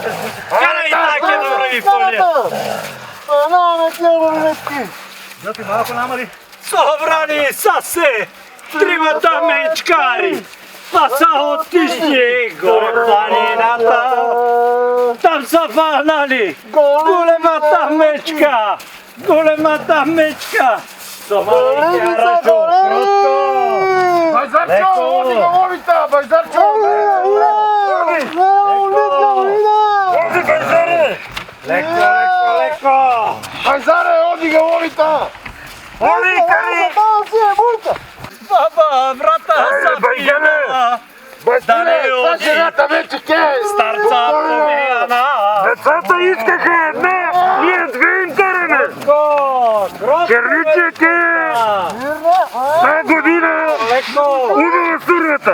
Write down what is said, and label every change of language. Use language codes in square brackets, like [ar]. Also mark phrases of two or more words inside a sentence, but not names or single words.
[bg] Карай така е навръви, поля! Не трябва летки! Зати малко нама ли? Събрани са се тримата мечкари! Па са отишли горе планината! Там са фанали големата мечка! Големата мечка! Собали карачо, кротко! Байзарчо, оди го ловита! Байзарчо! Оди, Байзаре! Леко! Байзаре, оди го ловита! Оди, кари! Баба, врата са пинала! Да не оди! Жената вече ке! Старца помияна! Децата искаха една, ние две им караме. Черничек е тази година убава сурвата.